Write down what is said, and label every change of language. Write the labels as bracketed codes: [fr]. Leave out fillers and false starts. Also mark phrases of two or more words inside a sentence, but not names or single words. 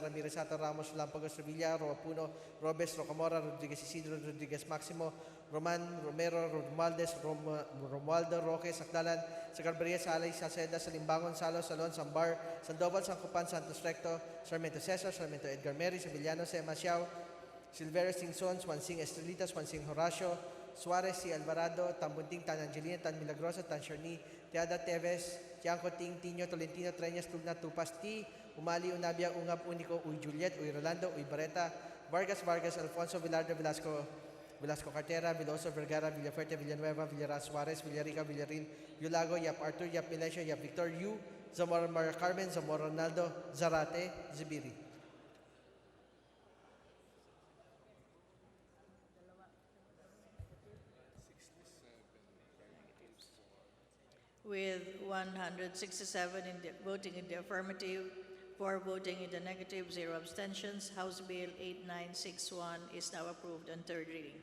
[en] Ramirez, Sato, Ramos, Lampagos, Revilla, Roapuno, Robes, Rocamora, Rodriguez Isidro, Rodriguez Maximo, Roman, Romero, Romualdez, Romualdo, Roque, Sakdalan, Sagarberia, Salay, Salceda, Salimbangon, Salo, Salon, Sambar, Sandoval, Sancopan, Santos Recto, Sarmiento Cesar, Sarmiento Edgar Meri, Sevillano, Sema Siao, Silverio Singson, Swansing Estrelita, Swansing Horacio, Suarez, Si Alvarado, Tambunting, Tan Angelina, Tan Milagrosa, Tan Sharni, Teada Teves, Tiangco Ting, Tino, Tolentino, Treñas, Tugna, Tupasti, Umali, Unabia, Ungab, Unico, Uy Juliet, Uy Rolando, Uy Barreta, Vargas, Alfonso, Velarde, Velasco Cartera, Veloso, Vergara, Villafuerte, Villanueva, Villaraz, Suarez, Villarica, Villarin, Yulago, Yap Arthur, Yap Milencio, Yap Victor, Yu, Zamora Maria Carmen, Zamora Ronaldo, Zarate, Zibiri. With 167 voting in the affirmative, 4 voting in the negative, 0 abstentions, House Bill 8961 is now approved on third reading.